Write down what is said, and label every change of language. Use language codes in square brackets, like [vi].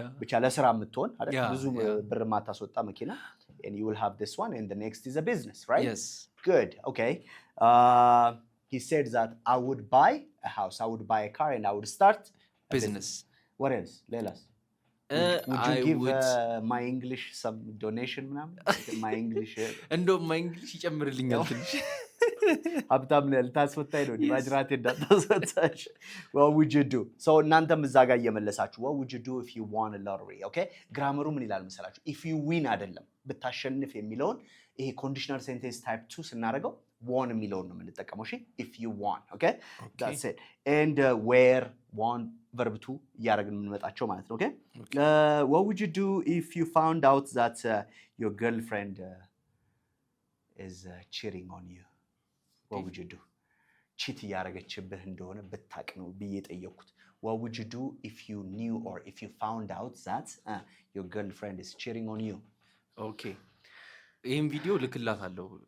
[am] ብቻ ለስራ የምትሆን አይደል ብዙ ብር ማታስወጣ መኪና, [en] and you will have this one, and the next is a business, right? Yes. Good. Okay. He said that I would buy a house, I would buy a car, and I would start business. What else? Lelas. Would you give my English some donation ምናምን? my English [am] እንደው my English ይጨምርልኛል ትንሽ ሀብታም ነህ ልታስወጣኝ ነው ማጅራቴ እንዳታስወጣሽ። [en] what would you do? so [am] እናንተም እዛ ጋር እየመለሳችሁ [en] what would you do if you won a lottery? [am] okay ግራመሩ ምን ይላል መሰላችሁ? [en] if you win [am] አይደለም ብታሸንፍ የሚለውን ይሄ ኮንዲሽናል ሴንቴንስ ታይፕ 2 ስናደርገው won የሚለውን ነው የምንጠቀመው። እሺ [en] if you won okay that's it. and where won verb 2 [am] እያደረግን የምንመጣቸው ማለት ነው። [en] okay what would you do if you found out that your girlfriend is cheating on you? what would you do? cheat [am] እያደረገችብህ እንደሆነ ብታቅ ነው ብዬ ጠየቅኩት። [en] what would you do if you knew or if you found out that your girlfriend is cheating on you? [am] okay ይሄን ቪዲዮ ልክላታለሁ።